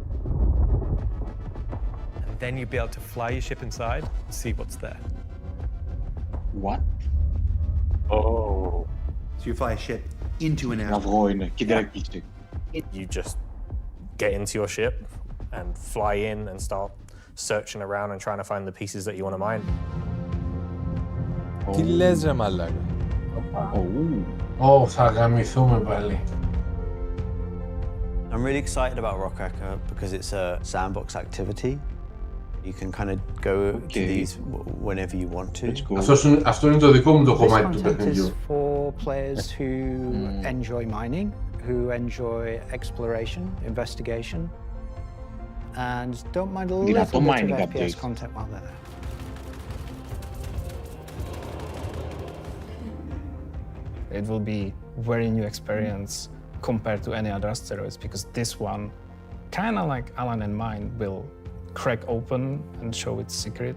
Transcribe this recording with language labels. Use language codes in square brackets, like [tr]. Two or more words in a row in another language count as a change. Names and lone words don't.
[en] And then you'll be able to fly your ship inside and see what's there. What? Oh. So you fly a ship into an asteroid. You just get into your ship and fly in and start searching around and trying to find the pieces that you want to mine. [el] Τι λες ρε μαλάκα. Θα γαμηθούμε πάλι. [en] I'm really excited about Rock Hacker because it's a sandbox activity. You can kind of go to these whenever you want to. [el] Αυτό είναι το δικό μου το κομμάτι του παιχνιδιού. [en] This content is for players who enjoy mining, who enjoy exploration, investigation, and don't mind a little bit of FPS content while they're there. It will be very new experience compared to any other asteroids because this one, kind of like Alan and mine, will crack open and show its secret.